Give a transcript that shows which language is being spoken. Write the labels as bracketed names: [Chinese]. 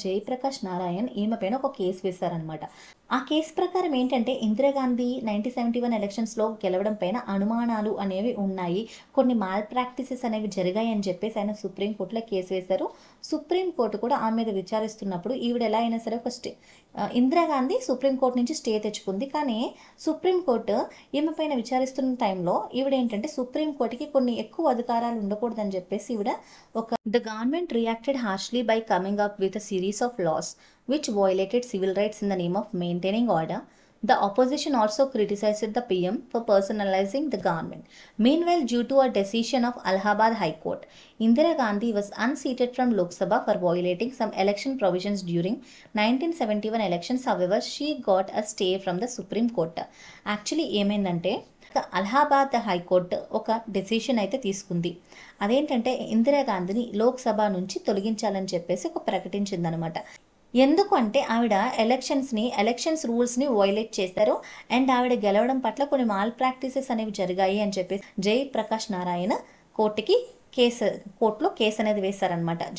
[Telugu] జయప్రకాష్ నారాయణ్ ఈమె పైన ఒక కేసు వేశారనమాట. ఆ కేసు ప్రకారం ఏంటంటే, ఇందిరాగాంధీ 1971 ఎలక్షన్స్లో గెలవడం పైన అనుమానాలు అనేవి ఉన్నాయి, కొన్ని మాల్ ప్రాక్టీసెస్ అనేవి జరిగాయి అని చెప్పేసి ఆయన సుప్రీంకోర్టులో కేసు వేశారు. సుప్రీంకోర్టు కూడా ఆమె మీద విచారిస్తున్నప్పుడు ఈవిడ ఎలా అయినా సరే ఒక ఇందిరాగాంధీ సుప్రీంకోర్టు నుంచి స్టే తెచ్చుకుంది. కానీ సుప్రీంకోర్టు ఈమె పైన విచారిస్తున్న టైంలో ఈవిడ ఏంటంటే, సుప్రీంకోర్టుకి కొన్ని ఎక్కువ అధికారాలు ఉండకూడదని చెప్పేసి ఈవిడ [English] The government reacted harshly by coming up with a series of laws which violated civil rights in the name of maintaining order. The opposition also criticized the PM for personalizing the government. Meanwhile, due to a decision of Allahabad High Court, Indira Gandhi was unseated from Lok Sabha for violating some election provisions during 1971 elections. However, she got a stay from the Supreme Court. [Telugu] Actually, ఏమైందంటే, Allahabad high court ఒక decision అయితే తీసుకుంది. అదేంటంటే, ఇందిరాగాంధీని లోక్సభ నుంచి తొలగించాలని చెప్పేసి ఒక ప్రకటించిందనమాట. ఎందుకు అంటే, ఆవిడ ఎలక్షన్స్ రూల్స్ని వయలేట్ చేశారు అండ్ ఆవిడ గెలవడం పట్ల కొన్ని మాల్ ప్రాక్టీసెస్ అనేవి జరిగాయి అని చెప్పేసి జయప్రకాష్ నారాయణ కోర్టులో కేసు అనేది వేశారనమాట.